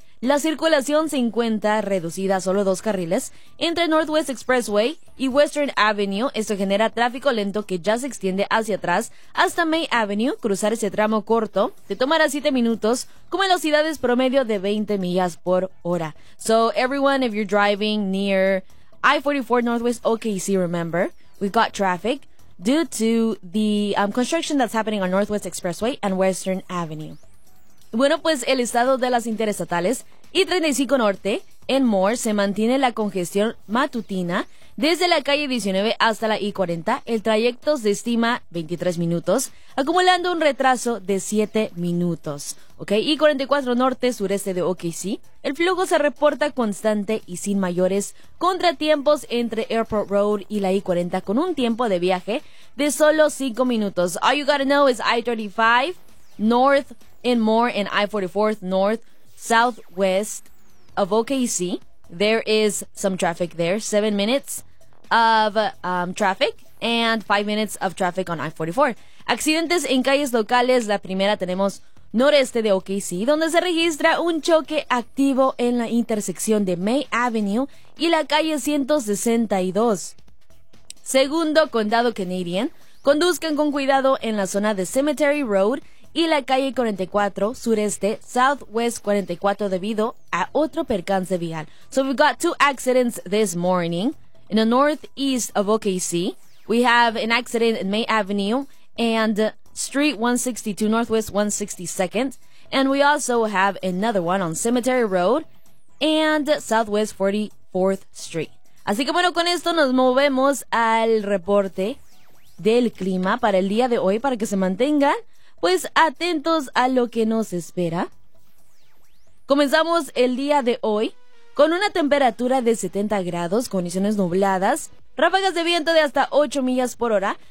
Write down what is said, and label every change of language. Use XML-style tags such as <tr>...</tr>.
<es>La circulación se encuentra reducida a solo 2 carriles entre Northwest Expressway y Western Avenue. Esto genera tráfico lento que ya se extiende hacia atrás hasta May Avenue. Cruzar ese tramo corto te tomará 7 minutos con velocidades promedio de 20 millas por hora.</es> <en>So everyone, if you're driving near I-44 Northwest OKC, remember, we've got traffic due to the construction that's happening on Northwest Expressway and Western Avenue.</en> <es>Bueno, pues el estado de las interestatales y 35 Norte en Moore se mantiene la congestión matutina desde la calle 19 hasta la I-40. El trayecto se estima 23 minutos, acumulando un retraso de 7 minutos. Ok, I-44 Norte sureste de OKC. El flujo se reporta constante y sin mayores contratiempos entre Airport Road y la I-40 con un tiempo de viaje de solo 5 minutos.</es> <en>All you gotta know is I-35 North and more in I-44 North Southwest of OKC. There is some traffic there. 7 minutes of traffic and 5 minutes of traffic on I-44.</en> <es>Accidentes en calles locales. La primera tenemos noreste de OKC, donde se registra un choque activo en la intersección de May Avenue y la calle 162. Segundo, Condado Canadian. Conduzcan con cuidado en la zona de Cemetery Road y la calle 44, sureste,</es> <en>southwest 44,</en> <es>debido a otro percance vial.</es> <en>So we've got 2 accidents this morning. In the northeast of OKC, we have an accident in May Avenue and Street 162, Northwest 162nd. And we also have another one on Cemetery Road and Southwest 44th Street.</en> <es>Así que bueno, con esto nos movemos al reporte del clima para el día de hoy, para que se mantenga pues atentos a lo que nos espera. Comenzamos el día de hoy con una temperatura de 70 grados, condiciones nubladas, ráfagas de viento de hasta 8 millas por hora.</es>